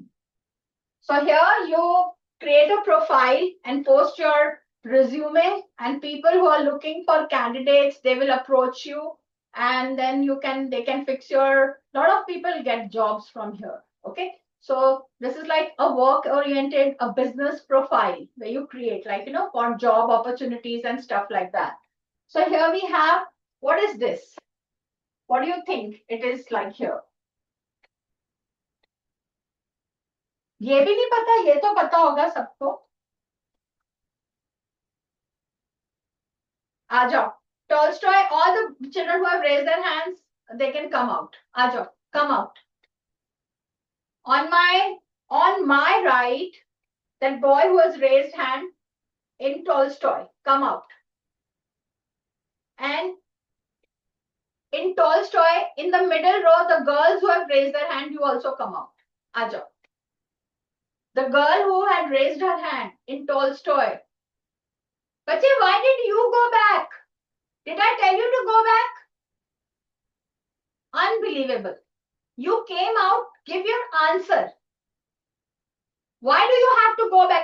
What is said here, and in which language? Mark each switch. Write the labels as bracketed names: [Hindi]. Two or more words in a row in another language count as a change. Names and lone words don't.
[English] So here you create a profile and post your resume, and people who are looking for candidates, they will approach you, and then they can fix your, lot of people get jobs from here. Okay. So this is like a work-oriented, a business profile where you create, like, for job opportunities and stuff like that. So here we have, what is this? What do you think it is like here? [Hindi] ये भी नहीं पता, ये तो पता होगा सबको. आ जाओ. [English] Tolstoy, all the children who have raised their hands, they can come out. [Hindi] आ जाओ, [English] come out. On my right, that boy who has raised hand in Tolstoy, come out. And in Tolstoy, in the middle row, the girls who have raised their hand, you also come out. [Hindi] आ जाओ. [English] The girl who had raised her hand in Tolstoy. Bache, why did you go back? Did I tell you to go back? Unbelievable. You came out, give your answer. Why do you have to go back?